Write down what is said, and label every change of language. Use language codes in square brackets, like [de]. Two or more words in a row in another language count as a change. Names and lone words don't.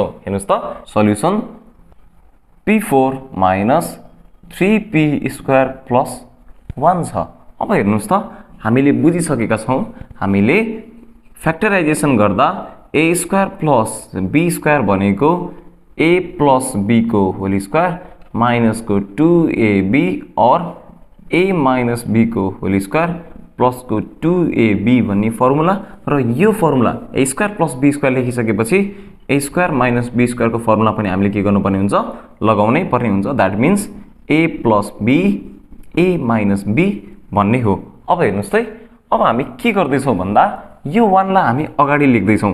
[ne] हेर्नुहोस् त सल्युसन p4 [en] minus 3p square plus 1 [ne] छ। अब हेर्नुहोस् त हामीले बुझिसकेका छौँ हामीले फ्याक्टराइजेसन गर्दा [en] a square plus b square [ne] भनेको [en] a plus b [ne] को [en] whole square minus [ne] को 2ab और [en] a minus b [ne] को [en] whole square plus [ne] को 2ab भन्ने फर्मुला र यो फर्मुला [en] a square plus b square [ne] लेखिसकेपछि [en] a square minus b square [ne] को फर्मुला पनि हामीले के गर्नुपर्ने हुन्छ लगाउनै पर्ने हुन्छ। [en] that means a plus b a minus b [ne] भन्ने हो। अब हेर्नुहोस् है अब हामी के गर्दैछौँ भन्दा यो 1 लाई हामी अगाडि लेख्दैछौँ।